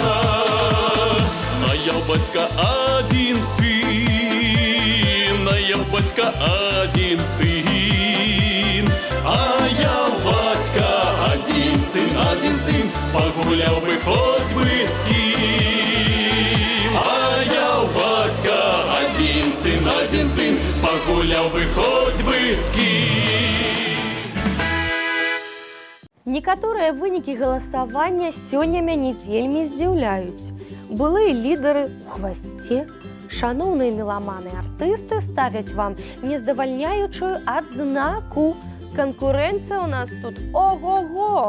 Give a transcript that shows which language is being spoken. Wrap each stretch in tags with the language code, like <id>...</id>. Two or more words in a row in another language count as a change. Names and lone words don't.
<uk>А я у батька один сын, а я у батька один сын, а я у батька один сын, погуляв би хоть би з ким. А я у батька один сын, погуляв би хоть би з ким.</uk> <be>Некаторыя вынікі галасавання сёння мяне вельмі здзіўляюць. Былыя лідары ў хвасце, шаноўныя меламаны артысты ставяць вам нездавальняючую адзнаку. Канкурэнцыя ў нас тут ого-го.</be>